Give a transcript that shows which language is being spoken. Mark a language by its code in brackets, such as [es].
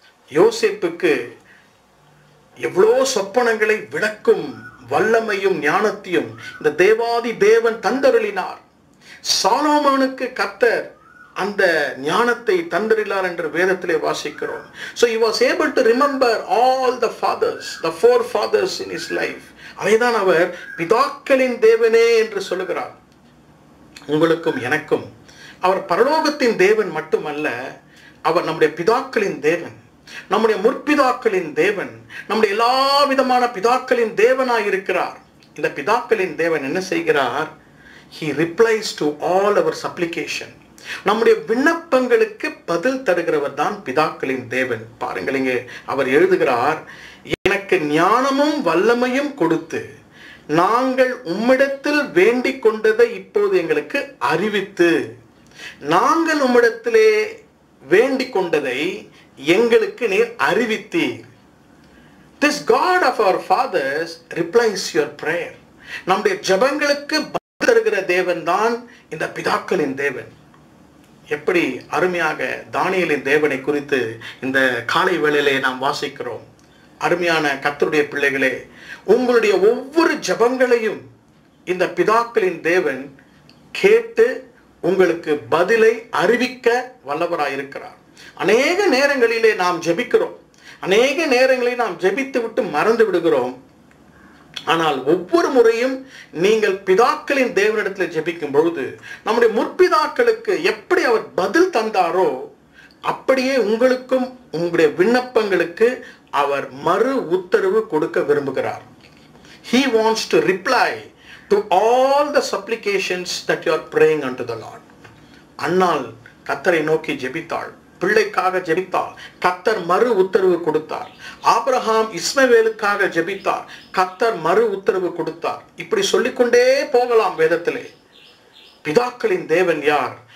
[ta] யோசேப்புக்கு எவ்வளோ சொப்பனங்களை விளக்கும் வல்லமையும் ஞானத்தையும் இந்த தேவாதி தேவன் தந்தருளினார். சாலோமோனுக்கு கர்த்தர் அந்த ஞானத்தை தந்தருளினார் என்று வேதத்திலே வாசிக்கிறோம். [en] So he was able to remember all the fathers, the four fathers in his life. [ta] அதைதான் அவர் பிதாக்களின் தேவனே என்று சொல்லுகிறார். உங்களுக்கும் எனக்கும் அவர் பரலோகத்தின் தேவன் மட்டுமல்ல, அவர் நம்முடைய பிதாக்களின் தேவன், நம்முடைய முற்பிதாக்களின் தேவன், நம்முடைய எல்லா விதமான பிதாக்களின் தேவனாய் இருக்கிறார். இந்த பிதாக்களின் தேவன் என்ன செய்கிறார்? [en] He replies to all our supplication. [ta] நம்முடைய விண்ணப்பங்களுக்கு பதில் தருகிறவர் தான் பிதாக்களின் தேவன். பாருங்கள், இங்கே அவர் எழுதுகிறார், எனக்கு ஞானமும் வல்லமையும் கொடுத்து நாங்கள் உம்மிடத்தில் வேண்டிக் கொண்டதை இப்போது எங்களுக்கு அறிவித்து, நாங்கள் உம்மிடத்திலே வேண்டிக் கொண்டதை எங்களுக்கு நீர் அறிவித்தீர். [en] This God of our fathers replies your prayer. [ta] நம்முடைய ஜெபங்களுக்கு பதில் தருகிற தேவன் தான் இந்த பிதாக்களின் தேவன். எப்படி அருமையாக தானியேலின் தேவனை குறித்து இந்த காலை வேளையிலே நாம் வாசிக்கிறோம். அருமையான கர்த்தருடைய பிள்ளைகளே, உங்களுடைய ஒவ்வொரு ஜெபங்களையும் இந்த பிதாக்களின் தேவன் கேட்டு உங்களுக்கு பதிலை அறிவிக்க வல்லவராயிருக்கிறார். அநேக நேரங்களிலே நாம் ஜெபிக்கிறோம், அநேக நேரங்களில் நாம் ஜெபித்து விட்டு மறந்து விடுகிறோம். ஆனால் ஒவ்வொரு முறையும் நீங்கள் பிதாக்களின் தேவனிடத்தில் ஜெபிக்கும் பொழுது நம்முடைய முற்பிதாக்களுக்கு எப்படி அவர் பதில் தந்தாரோ அப்படியே உங்களுக்கும் உங்களுடைய விண்ணப்பங்களுக்கு அவர் மறு உத்தரவு கொடுக்க விரும்புகிறார். [en] He wants to reply to all the supplications that you are praying unto the Lord. [ta] அன்னாள் கர்த்தரை நோக்கி ஜெபித்தாள், பிள்ளைக்காக ஜெபித்தார், கர்த்தர் மறு உத்தரவு கொடுத்தார். ஆபிரகாம் இஸ்மவேலுக்காக ஜெபித்தார், கர்த்தர் மறு உத்தரவு கொடுத்தார். இப்படி சொல்லிக்கொண்டே போகலாம் வேதத்திலே. பிதாக்களின் தேவன் யார்?